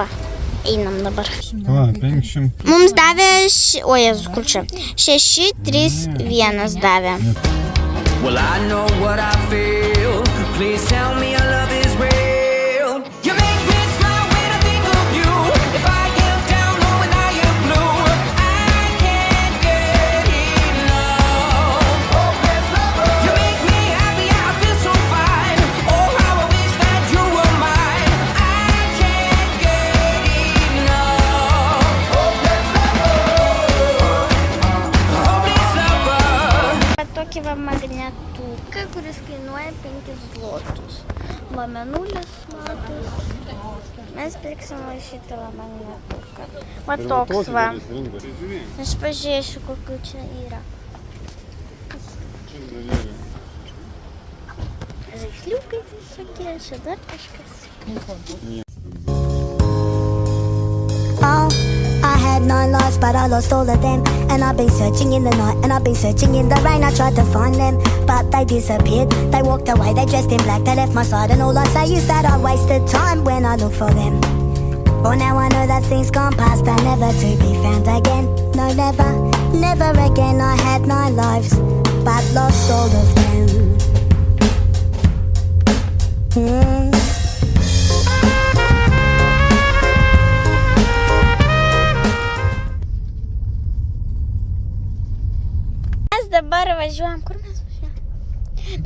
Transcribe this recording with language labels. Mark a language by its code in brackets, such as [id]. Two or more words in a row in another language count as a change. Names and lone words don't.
[lt] Einam dabar. Va, 500. Mums davė, o Jėzus, kur čia? 6, 3, 1 davė. [en] Well, I know what I feel. Please tell me your love is real. You make me smile when I think of you. If I am down or when I am blue, I can't get enough. You make me happy, I feel so fine. Oh, how I wish that you were mine. I can't get enough. Hopeless lover. [lt] Tokį va magnetuką, kuris kainuoja 5 zlotus. Va mėnulis zlotus. Mes pirksim va šitą va magnetuką. Va toks va. Aš pažiūrėsiu, kokiu čia yra. Žaisliukai visokie, čia dar kažkas. [en] Oh, I had 9 lives, but I lost all of them. And I've been searching in the night, and I've been searching in the rain. I tried to find them, but they disappeared. They walked away, they dressed in black, they left my side. And all I say is that I wasted time when I look for them. For now I know that things gone past are never to be found again. No, never, never again. I had 9 lives, but lost all of them. [lt] Dabar važiuojam, kur mes važiuojam?